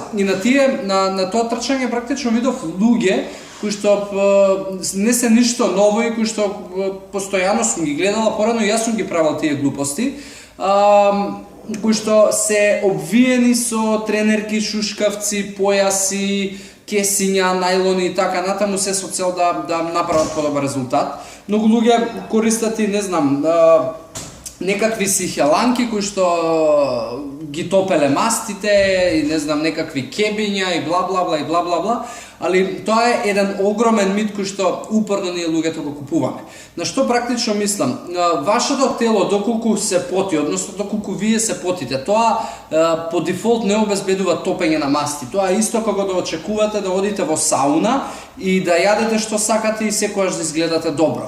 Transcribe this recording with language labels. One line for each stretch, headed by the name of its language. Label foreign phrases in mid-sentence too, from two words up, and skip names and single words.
Macedonian: И на тоа трчање практично видов луѓе кои што не се ништо ново и кои што постојано сум ги гледала порано и јас сум ги правил тие глупости, кои што се обвиени со тренерки, шушкавци, појаси, кесиња, најлони и така натаму, се со цел да направат подобар резултат. Многу луѓе користат и не знам некакви си хеланки кои што ги топеле мастите и не знам некакви кебиња и бла бла бла и бла бла бла, али тоа е еден огромен мит кој што упорно ние луѓето го купуваме. На што практично мислам? Вашето тело доколку се поти, односно доколку вие се потите, тоа по дефолт не обезбедува топење на масти. Тоа е исто како да очекувате да одите во сауна и да јадете што сакате и секогаш да изгледате добро.